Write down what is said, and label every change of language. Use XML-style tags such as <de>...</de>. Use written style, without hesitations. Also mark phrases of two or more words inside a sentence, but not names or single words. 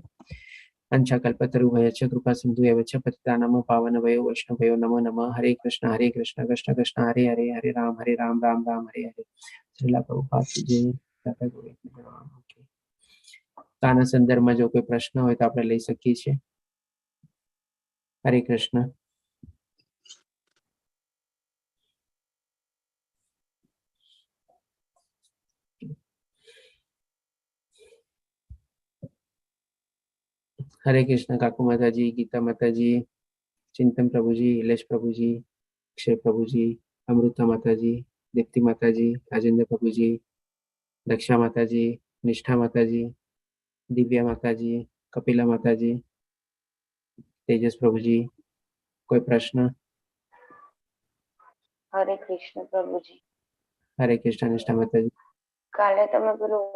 <sa>અંશાકલ્પતરુભ્યશ્ચ કૃપા સિંધુ એવ ચ પતિતાનાં પાવનભયો વૈષ્ણવભયો નમો નમઃ. હરે કૃષ્ણ કૃષ્ણ કૃષ્ણ હરે હરે, હરે રામ રામ રામ હરે હરે.</sa> <hi>श्रीला प्रभुपाद की जय. दादा गोविंद भगवान की.</hi> <gu>તો આના સંદર્ભમાં જો કોઈ પ્રશ્ન હોય તો આપણે લઈ શકીએ છીએ. હરે કૃષ્ણ.</gu> <hi>हरे कृष्ण काकू माता जी, गीता माता जी, चिंतन प्रभु जी, इलेश प्रभु जी, अक्षय प्रभु जी, अमृता माता जी, दीप्ति माता जी, राजेंद्र प्रभु जी, दक्षा माता जी, निष्ठा माता जी, दिव्या माता जी, कपिला माता जी, तेजस प्रभु जी, कोई प्रश्न? हरे कृष्ण प्रभुजी. हरे कृष्ण निष्ठा माता जी.</hi> <gu>કાલે તમે પેલું</gu>